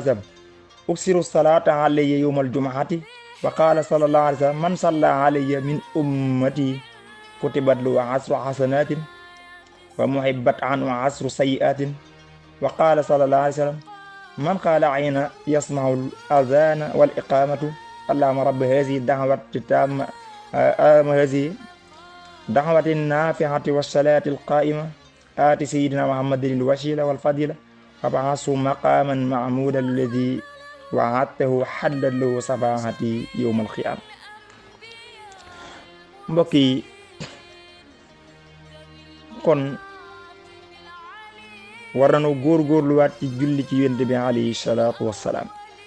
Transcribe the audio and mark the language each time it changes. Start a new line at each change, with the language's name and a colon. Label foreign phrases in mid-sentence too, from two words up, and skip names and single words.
Arabic: وسلم أكثروا الصلاة علي يوم الجمعة وقال صلى الله عليه وسلم من صلى علي من أمتي كتبت له عشر حسنات ومحيت عنه عشر سيئات وقال صلى الله عليه وسلم من قال أين يسمع الأذان والإقامة اللهم رب هذه الدعوة التامة هذه الدعوة النافعة والصلاة القائمة آتي سيدنا محمد الوسيلة والفضيلة وابعثه مقاما محمودا الذي وعدته حلا له شفاعتي يوم القيامة.
Wolof: mbokk yi kon war nañu góorgóorluwaat ci julli ci yonent bi
Arabic: عليه الصلاة والسلام